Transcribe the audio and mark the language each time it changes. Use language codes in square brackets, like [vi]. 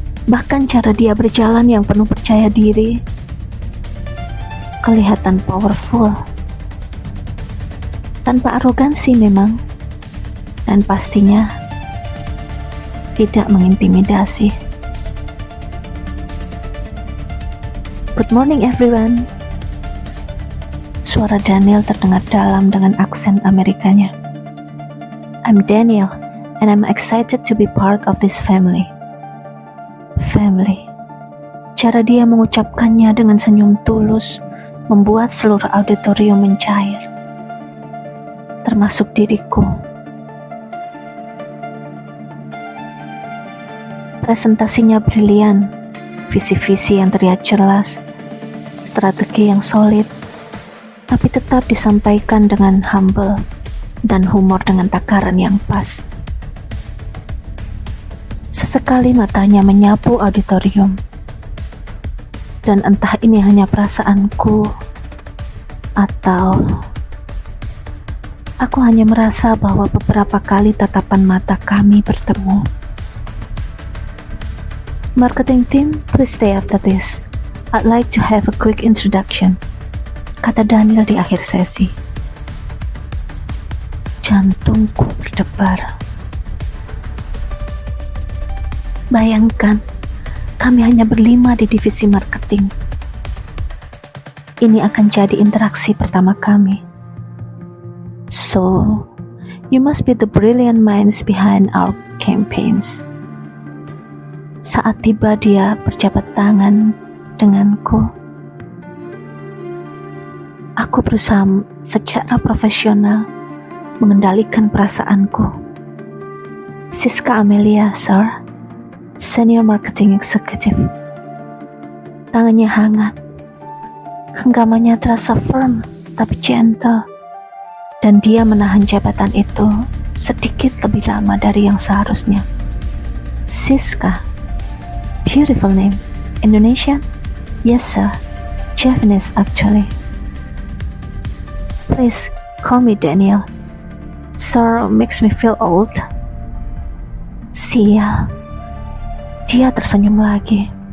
[id] Bahkan cara dia berjalan yang penuh percaya diri kelihatan powerful, tanpa arogansi memang, dan pastinya tidak mengintimidasi. [en] Good morning everyone. [id] Suara Daniel terdengar dalam dengan aksen Amerikanya. [en] I'm Daniel and I'm excited to be part of this family. Family. [id] Cara dia mengucapkannya dengan senyum tulus membuat seluruh auditorium mencair, termasuk diriku. Presentasinya brilian, visi-visi yang terlihat jelas, strategi yang solid, tapi tetap disampaikan dengan humble dan humor dengan takaran yang pas. Sesekali matanya menyapu auditorium, dan entah ini hanya perasaanku atau aku hanya merasa bahwa beberapa kali tatapan mata kami bertemu. [en] Marketing team, please stay after this. I'd like to have a quick introduction, [id] kata Daniel di akhir sesi. Jantungku berdebar. Bayangkan, kami hanya berlima di divisi marketing. Ini akan jadi interaksi pertama kami. [en] So, you must be the brilliant minds behind our campaigns. [id] Saat tiba dia berjabat tangan denganku. Aku berusaha secara profesional mengendalikan perasaanku. [en] Siska Amelia, sir. Senior Marketing Executive. [id] Tangannya hangat, genggamannya terasa firm tapi gentle, dan dia menahan jabatan itu sedikit lebih lama dari yang seharusnya. [en] Siska, beautiful name. Indonesian? Yes sir, Japanese actually. Please call me Daniel. Sir makes me feel old. [id] Sial. Dia tersenyum lagi.